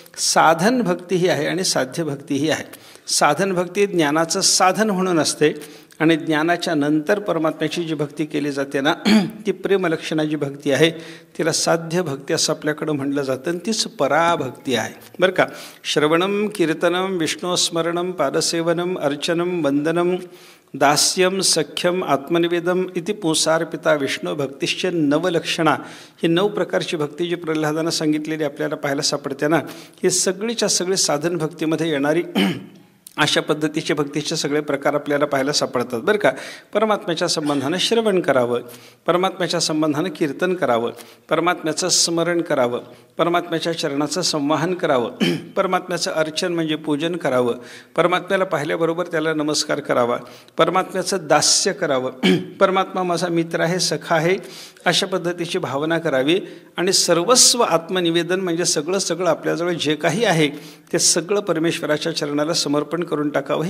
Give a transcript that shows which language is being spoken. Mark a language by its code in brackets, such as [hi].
[mr] साधन भक्तीही आहे आणि साध्य भक्तीही आहे. साधन भक्ती ज्ञानाचं साधन म्हणून असते आणि ज्ञानाच्या नंतर परमात्म्याची जी भक्ती केली जाते ना ती प्रेमलक्षणाची भक्ती आहे. तिला साध्य भक्ती असं आपल्याकडं म्हटलं जातं आणि तीच पराभक्ती आहे. बरं का. [sa] श्रवणम कीर्तनम विष्णुस्मरणम पादसेवनम अर्चनम वंदनम दास्यम सख्यम आत्मनिवेदम इति पुंसार्पिता विष्णू भक्तिश्च नवलक्षणा. [mr] ही 9 प्रकारची भक्ती जी प्रल्हादानं सांगितलेली आपल्याला पाहायला सापडते ना, ही सगळीच्या सगळी साधन भक्तीमध्ये येणारी अशा पद्धतीचे भक्तीचे सगळे प्रकार आपल्याला पाहायला सापडतात. बरं का. परमात्म्याच्या संबंधानं श्रवण करावं, परमात्म्याच्या संबंधानं कीर्तन करावं, परमात्म्याचं स्मरण करावं, परमात्म्याच्या चरणाचं संवाहन करावं, परमात्म्याचं अर्चन म्हणजे पूजन करावं, परमात्म्याला पाहिल्याबरोबर त्याला नमस्कार करावा, परमात्म्याचं दास्य करावं, परमात्मा माझा मित्र आहे, सखा आहे, अशा पद्धतीची भावना करावी आणि सर्वस्व आत्मनिवेदन म्हणजे सगळं आपल्याजवळ जे काही आहे ते सगळं परमेश्वराच्या चरणाला समर्पण करून टाकावं.